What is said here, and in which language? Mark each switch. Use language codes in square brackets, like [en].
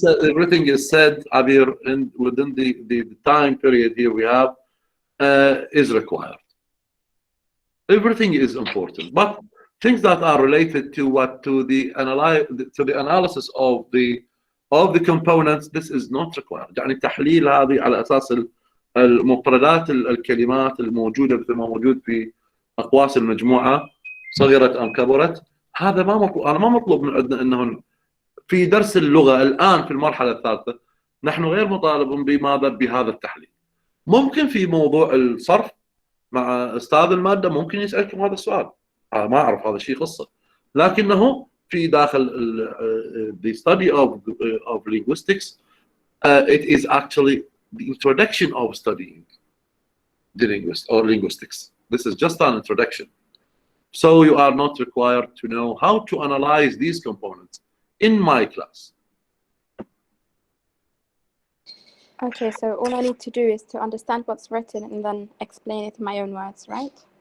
[en] Everything is said, Abir, within the time period here we have is required. Everything is important, but things that are related to the analysis of the components, this is not required. [ar] يعني التحليل هذه على أساس المفردات الكلمات الموجودة مثل ما موجود في أقواس المجموعة صغرت أم كبرت، هذا ما مطلوب. أنا ما مطلوب من عندنا أنه في درس اللغة الآن في المرحلة الثالثة نحن غير مطالبون بماذا بهذا التحليل. ممكن في موضوع الصرف مع أستاذ المادة ممكن يسألكم هذا السؤال، ما أعرف هذا شيء خاصة، لكنه في داخل [en] the study of linguistics it is actually the introduction of studying the linguistics. This is just an introduction. So you are not required to know how to analyze these components in my class. Okay, so all I need to do is to understand what's written and then explain it in my own words, right?